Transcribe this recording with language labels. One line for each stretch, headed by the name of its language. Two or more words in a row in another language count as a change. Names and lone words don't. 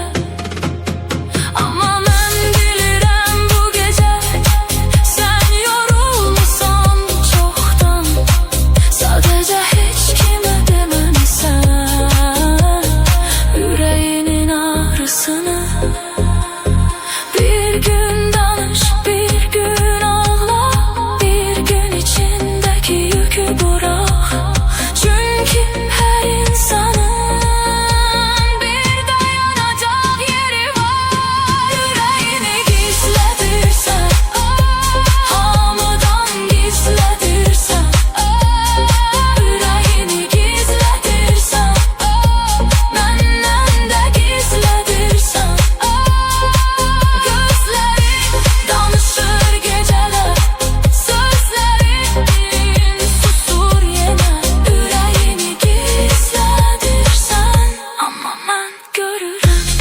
Azerbaijani: Amma mən bilirəm bu gecə sən yorulmusan çoxdan. Sadəcə heç kimə deməmisən ürəyinin ağrısını. Bir gün danış, bir gün ağla,
Turkish: bir gün içindeki yükü bırak. Çünkü her insanın bir dayanacak yeri var. Yüreğini gizledirsen, hamıdan gizledirsen, yüreğini gizledirsen,
Azerbaijani: məndən də gizledirsen, gözlərin danışır gecələr, sözlərin susur yenə, ürəyini gizlədirsən, amma mən görürəm.